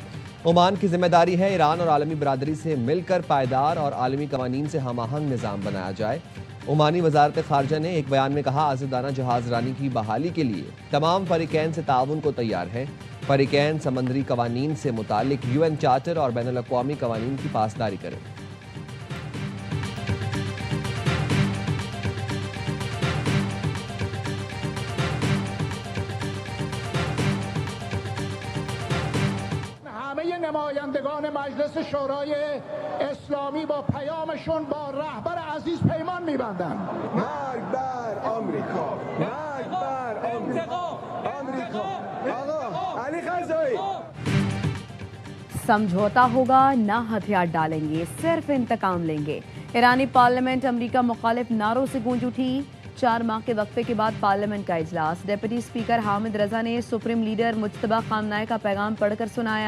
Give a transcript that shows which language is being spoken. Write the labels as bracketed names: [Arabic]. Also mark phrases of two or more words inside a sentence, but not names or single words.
[Urdu] عمان کی ذمہ داری ہے ایران اور عالمی برادری سے مل کر پائیدار اور عالمی قوانین سے ہم آہنگ نظام بنایا جائے. عمانی وزارت خارجہ نے ایک بیان میں کہا، آزادانہ جہاز رانی کی بحالی کے لیے تمام فریقین سے تعاون کو تیار ہے. فریقین سمندری قوانین سے متعلق UN چارٹر اور بین الاقوامی قوانین کی پاسداری کریں. [Persian] نمایندگان مجلس شورای اسلامی با پیامشون با رهبر عزیز پیمان می‌بندند. مرگ بر آمریکا، مرگ بر آمریکا، آقا علی خزایی [Urdu] سمجھوتہ ہوگا، نہ ہتھیار ڈالیں گے، صرف انتقام لیں گے. ایرانی پارلیمنٹ امریکہ مخالف نعروں سے گونج اٹھی. 4 ماہ کے وقفے کے بعد پارلیمنٹ کا اجلاس۔ ڈپٹی سپیکر حامد رضا نے سپریم لیڈر مجتبیٰ خامنہ ای کا پیغام پڑھ کر سنایا.